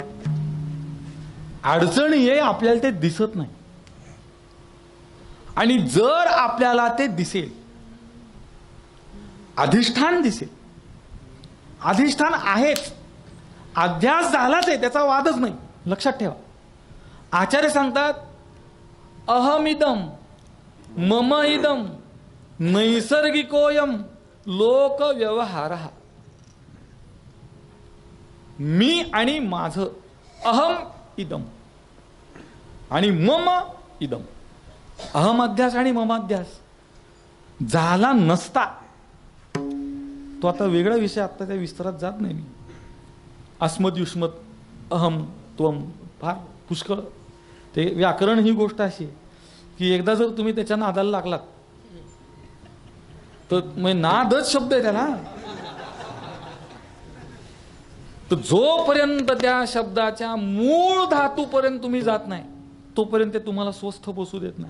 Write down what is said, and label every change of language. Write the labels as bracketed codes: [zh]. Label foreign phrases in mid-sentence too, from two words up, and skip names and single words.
[mr] अडचण ये आपल्याला ते दिसत नाही. आणि जर आपल्याला ते दिसेल, अधिष्ठान दिसेल, अधिष्ठान आहेच, अध्यास झालाच आहे, त्याचा वादच नाही. लक्षात ठेवा. आचार्य सांगतात [sa] अहमिदम मम इदम नैसर्गिकोयम लोक व्यवहार. [mr] मी आणि माझं, [sa] अहम इदम आणि मम इदम. अहम अध्यास [mr] आणि [sa] मम अध्यास [mr] झाला नसता, तो आता वेगळा विषय, आता त्या विस्तारात जात नाही मी. [sa] अस्मद युष्मत अहम त्वम [mr] फार पुष्कळ. ते व्याकरण ही गोष्ट अशी की एकदा जर तुम्ही त्याच्या नादाला लागलात तर नादच शब्द आहे त्याला. तर जोपर्यंत त्या शब्दाच्या मूळ धातूपर्यंत तुम्ही जात नाही, तोपर्यंत ते तुम्हाला स्वस्थ बसू देत नाही.